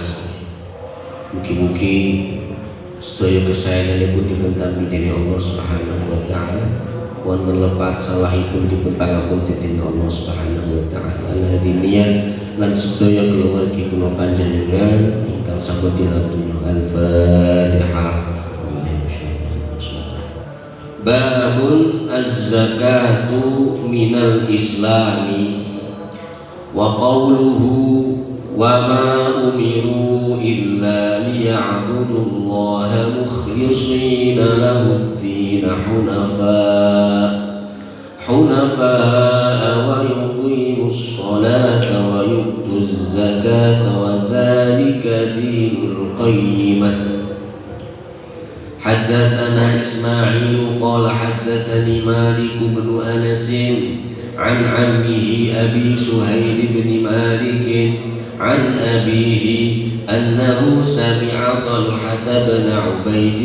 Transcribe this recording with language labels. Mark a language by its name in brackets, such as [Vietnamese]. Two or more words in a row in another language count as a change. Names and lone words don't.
[Javanese] Mugi-mugi sedaya kesayanganipun dipuntampi dening [Arabic] الله سبحانه وتعالى. [Javanese] Wonten lepat salahipun dipun pangapunten dening [Arabic] الله سبحانه وتعالى. [Javanese] Alhamdulillah lan sedaya keluarga kula panjenengan ingkang sampun dilatih Al-Fatihah. [Arabic] باب الزكاة من الإسلام وقوله وما أمروا إلا ليعبدوا الله مخلصين له الدين حنفاء ويقيموا الصلاة ويؤتوا الزكاة وذلك دين القيمة. حدثنا إسماعيل قال حدثني مالك بن أنس عن عمه أبي سهيل بن مالك عن أبيه أنه سمع طلحة بن عبيد